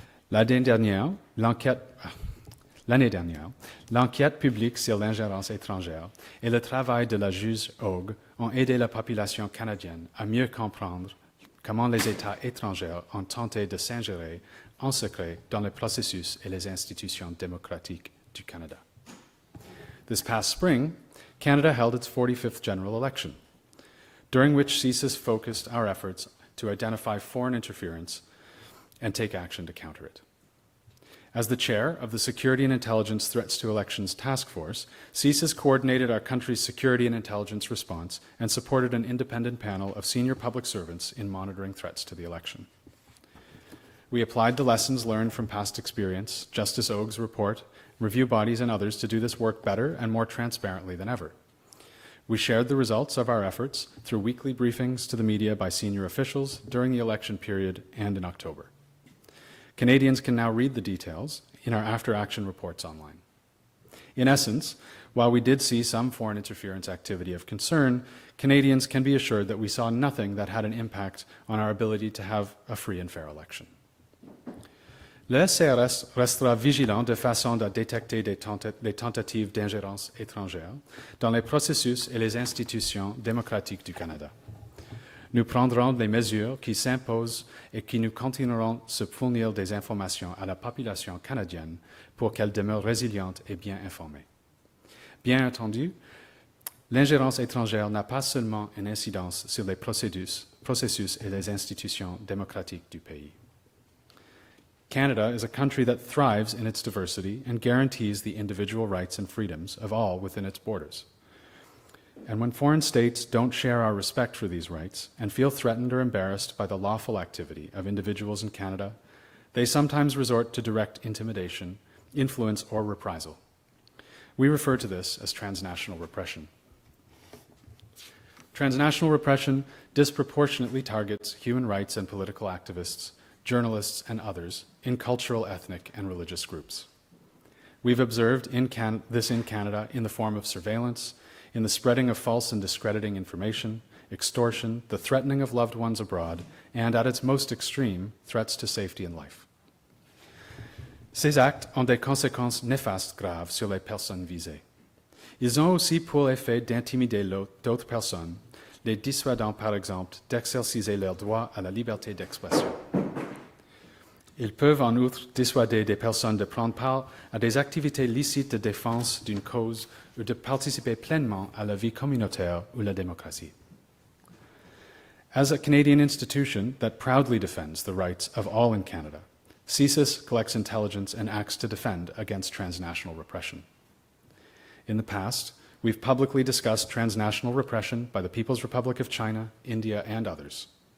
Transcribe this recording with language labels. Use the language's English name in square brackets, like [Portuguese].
[French] L'année dernière, l'enquête publique sur l'ingérence étrangère et le travail de la juge Hogue ont aidé la population canadienne à mieux comprendre comment les États étrangers ont tenté de s'ingérer en secret dans les processus et les institutions démocratiques du Canada. [English] This past spring, Canada held its 45th general election, during which CSIS focused our efforts to identify foreign interference and take action to counter it. As the chair of the Security and Intelligence Threats to Elections Task Force, CSIS coordinated our country's security and intelligence response and supported an independent panel of senior public servants in monitoring threats to the election. We applied the lessons learned from past experience, Justice Hogue's report, review bodies and others to do this work better and more transparently than ever. We shared the results of our efforts through weekly briefings to the media by senior officials during the election period and in October. Canadians can now read the details in our after-action reports online. In essence, while we did see some foreign interference activity of concern, Canadians can be assured that we saw nothing that had an impact on our ability to have a free and fair election. [French] Le SCRS restera vigilant de façon à détecter les tentatives d'ingérence étrangère dans les processus et les institutions démocratiques du Canada. Nous prendrons les mesures qui s'imposent et qui nous continuerons de fournir des informations à la population canadienne pour qu'elle demeure résiliente et bien informée. Bien entendu, l'ingérence étrangère n'a pas seulement une incidence sur les processus et les institutions démocratiques du pays. [English] Canada is a country that thrives in its diversity and guarantees the individual rights and freedoms of all within its borders. And when foreign states don't share our respect for these rights and feel threatened or embarrassed by the lawful activity of individuals in Canada, they sometimes resort to direct intimidation, influence, or reprisal. We refer to this as transnational repression. Transnational repression disproportionately targets human rights and political activists, journalists, and others in cultural, ethnic, and religious groups. We've observed this in Canada in the form of surveillance, in the spreading of false and discrediting information, extortion, the threatening of loved ones abroad, and, at its most extreme, threats to safety and life. [French] Ces actes ont des conséquences néfastes graves sur les personnes visées. Ils ont aussi pour effet d'intimider d'autres personnes, les dissuadant par exemple d'exercer leur droit à la liberté d'expression. Ils peuvent en outre dissuader des personnes de prendre part à des activités licites de défense d'une cause ou de participer pleinement à la vie communautaire ou la démocratie. [English] As a Canadian institution that proudly defends the rights of all in Canada, CSIS collects intelligence and acts to defend against transnational repression. In the past, we've publicly discussed transnational repression by the People's Republic of China, India, and others.